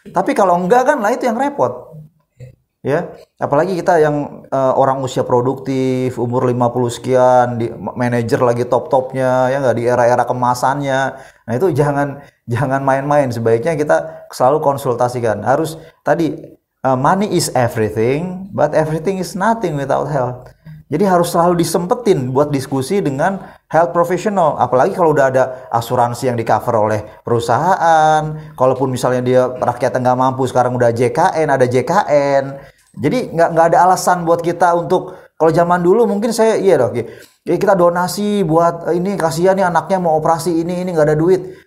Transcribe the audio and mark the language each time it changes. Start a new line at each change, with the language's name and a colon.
Indonesian: Tapi kalau enggak kan lah itu yang repot. Ya, apalagi kita yang orang usia produktif, umur 50 sekian, manajer lagi top-topnya, ya nggak, di era-era kemasannya. Nah itu jangan main-main. Sebaiknya kita selalu konsultasikan. Harus tadi
English: money is everything, but everything is nothing without health.
Indonesian: Jadi harus selalu disempetin buat diskusi dengan health professional. Apalagi kalau udah ada asuransi yang di cover oleh perusahaan. Kalaupun misalnya dia rakyat nggak mampu, sekarang udah ada JKN. Jadi nggak ada alasan buat kita untuk, kalau zaman dulu mungkin kita donasi buat ini, kasihan nih anaknya mau operasi ini nggak ada duit.